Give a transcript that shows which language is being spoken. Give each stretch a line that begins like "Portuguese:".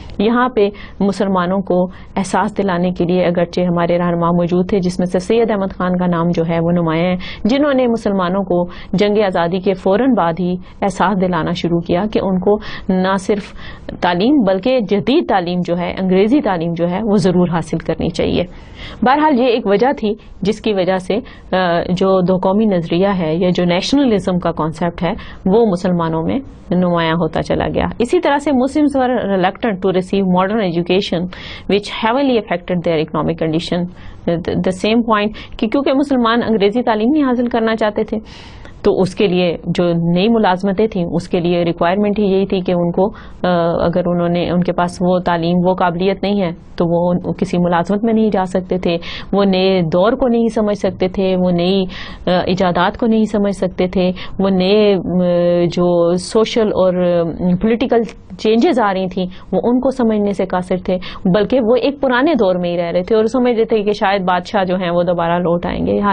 Urdu: یہاں پہ مسلمانوں کو احساس دلانے کے لیے اگرچہ ہمارے رہنما موجود تھے جس میں سے سید احمد خان کا نام جو ہے وہ نمایاں ہے, جنہوں نے مسلمانوں کو جنگ آزادی کے فوراً بعد ہی احساس دلانا شروع کیا کہ ان کو نہ صرف تعلیم بلکہ جدید تعلیم جو ہے انگریزی تعلیم جو ہے وہ ضرور حاصل کرنی چاہیے. بہرحال یہ ایک وجہ تھی جس کی وجہ سے جو دو قومی نظریہ ہے یا جو نیشنلزم کا کانسیپٹ ہے وہ مسلمانوں میں نمایاں ہوتا چلا گیا. اسی طرح سے
English: Muslims were reluctant to receive modern education which heavily affected their economic condition. The same point
Urdu: کہ کیونکہ مسلمان انگریزی تعلیم نہیں حاصل کرنا چاہتے تھے تو اس کے لیے جو نئی ملازمتیں تھیں اس کے لیے ریکوائرمنٹ ہی یہی تھی کہ ان کو اگر ان کے پاس وہ تعلیم وہ قابلیت نہیں ہے تو وہ کسی ملازمت میں نہیں جا سکتے تھے, وہ نئے دور کو نہیں سمجھ سکتے تھے, وہ نئی ایجادات کو نہیں سمجھ سکتے تھے, وہ نئے جو سوشل اور پولیٹیکل چینجز آ رہی تھیں وہ ان کو سمجھنے سے قاصر تھے, بلکہ وہ ایک پرانے دور میں ہی رہ رہے تھے اور سمجھ رہے تھے کہ شاید بادشاہ جو ہیں وہ دوبارہ لوٹ آئیں گے.